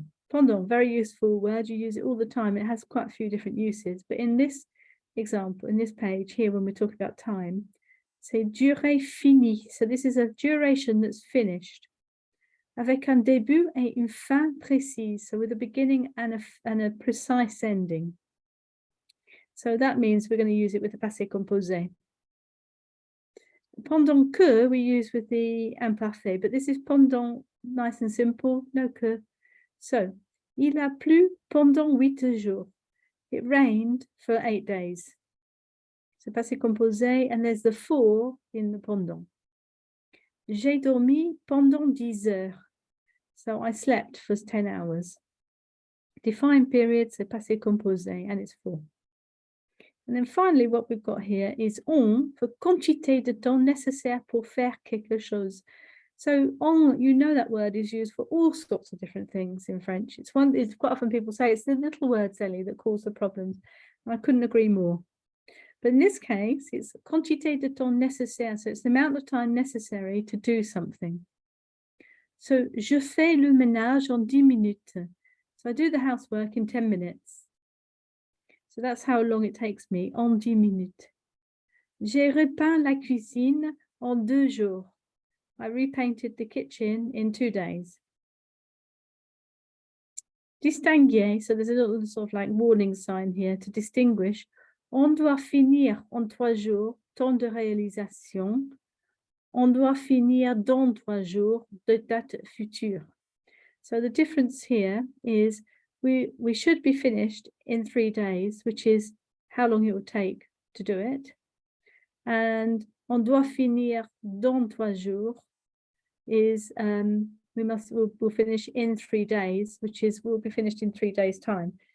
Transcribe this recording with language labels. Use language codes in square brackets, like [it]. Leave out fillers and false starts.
[en] Pendant, very useful word. You use it all the time. It has quite a few different uses. But in this example, in this page here, when we talk about time, say [fr] durée finie. [en] So this is a duration that's finished. [fr] Avec un début et une fin précise. [en] So with a beginning and a precise ending. So that means we're going to use it with the passé composé. Pendant que we use with the imparfait, but this is pendant, nice and simple, no que. [fr] So, il a plu pendant 8 jours. [en] It rained for 8 days. So passé composé, and there's the for in the pendant. [fr] J'ai dormi pendant 10 heures. [en] So I slept for 10 hours. Defined period, so passé composé, and it's for. And then finally, what we've got here is on for [fr] quantité de temps nécessaire pour faire quelque chose. [en] So on, that word is used for all sorts of different things in French. It's quite often people say it's the little words, Ellie, that cause the problems. And I couldn't agree more. But in this case, it's [fr] quantité de temps nécessaire. [en] So it's the amount of time necessary to do something. [fr] So, je fais le ménage en 10 minutes. [en] So I do the housework in 10 minutes. So that's how long it takes me, [fr] en 10 minutes. J'ai repeint la cuisine en 2 jours. [en] I repainted the kitchen in 2 days. Distinguer, so there's a little sort of like warning sign here to distinguish. [fr] On doit finir en 3 jours, temps de réalisation. On doit finir dans 3 jours, de date future. [en] So the difference here is we should be finished in 3 days, which is how long it will take to do it. And [fr] on doit finir dans 3 jours [en] is we'll finish in 3 days, which is we'll be finished in 3 days' time.